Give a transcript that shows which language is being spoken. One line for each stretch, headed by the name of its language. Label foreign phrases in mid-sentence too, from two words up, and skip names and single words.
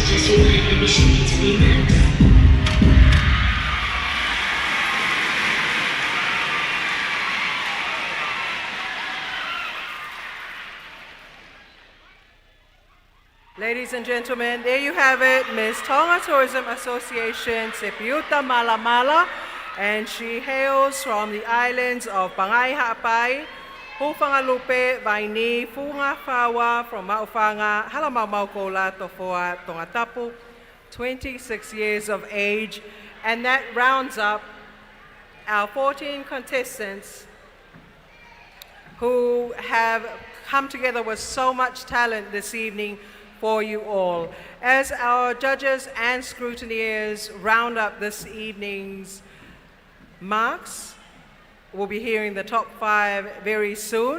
English: Ladies and gentlemen, there you have it, Ms. Tonga Tourism Association, Sepiuta Malamala, and she hails from the islands of Pangai Ha'apai, Hufangalupe, Vaini, Funga Fawa, from Maufanga, Halamau Tofoa, Tongatapu, 26 years of age, and that rounds up our 14 contestants who have come together with so much talent this evening for you all. As our judges and scrutineers round up this evening's marks, we'll be hearing the top 5 very soon.